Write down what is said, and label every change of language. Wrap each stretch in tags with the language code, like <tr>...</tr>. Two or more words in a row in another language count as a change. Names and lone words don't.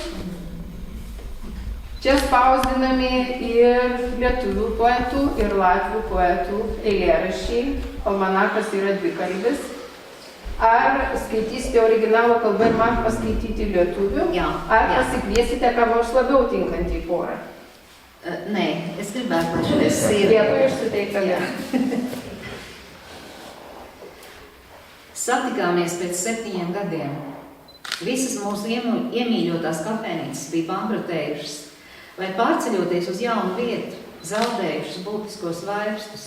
<lt>Čia spausdinami ir lietuvių poetų, ir latvių poetų eilėraščiai. Almanakas yra dvikalbis. Ar skaitysite originalo kalbą ir man paskaityti lietuvių? Ar pasikviesite ką nors labiau tinkantį porą?</lt> <lv>Nē, es gribētu, lai šodien</lv> <lt>Lietuvių suteikta.</lt> <lv>Satikāmies pēc 7 gadiem. Visas mūsu iemīļotās kafejnīcas bija bankrotējušas, vai pārceļoties uz jaunu vietu, zaudējušas būtiskos vairstus.</lv>